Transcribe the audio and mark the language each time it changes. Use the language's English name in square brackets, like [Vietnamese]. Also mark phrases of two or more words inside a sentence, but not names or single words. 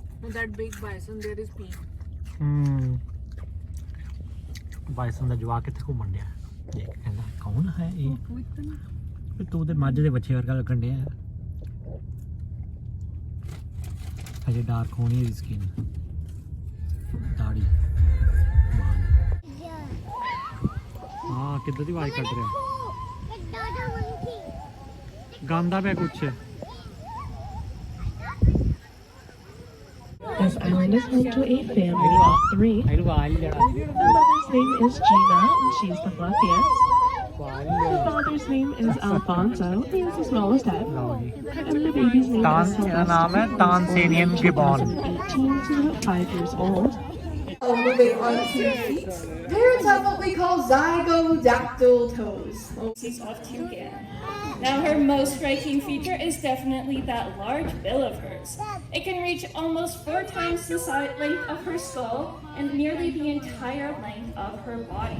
[English] that big bison there is peak. [Punjabi] ਬਾਈਸਨ ਦਾ ਜਵਾਕ ਕਿੱਥੇ ਘੁੰਮਣ ਡਿਆ ਦੇਖ ਕਹਿੰਦਾ ਕੌਣ ਹੈ ਇਹ ਵੀ ਤੂੰ ਤੇ ਮੱਝ ਦੇ ਬੱਚੇ ਵਰਗਾ ਲੱਗਣ ਡਿਆ ਅਜੇ ਡਾਰਕ ਹੋਣੀ ਹੈ ਸਕਿਨ ਦਾੜੀ ਬਾਲ ਹਾਂ ਕਿੱਦਾਂ ਦੀ ਆਵਾਜ਼ ਕੱਢ ਰਿਹਾ ਕਿੱਡਾ ਦਾ ਮੰਕੀ ਗਾਉਂਦਾ ਪਿਆ ਕੁਛ [English] This island is home to a family of 3. [Punjabi] ਇਹਨੂੰ ਆਵਾਜ਼ ਲੈਣਾ [English] The mother's name is Gina, and she's the fluffiest. The father's name is Alfonso, he is the smallest head. And the baby's name [Punjabi] ਤਾਨ [English] is [Punjabi] ਇਹਦਾ ਨਾਮ ਹੈ [English] Tanzanian gibbon 18 to 5 years old. Moving on to feet. Parents have what we call zygodactyl toes. She's off to again. Now her most striking feature is definitely that large bill of hers. It can reach almost 4 times the length of her skull and nearly the entire length of her body.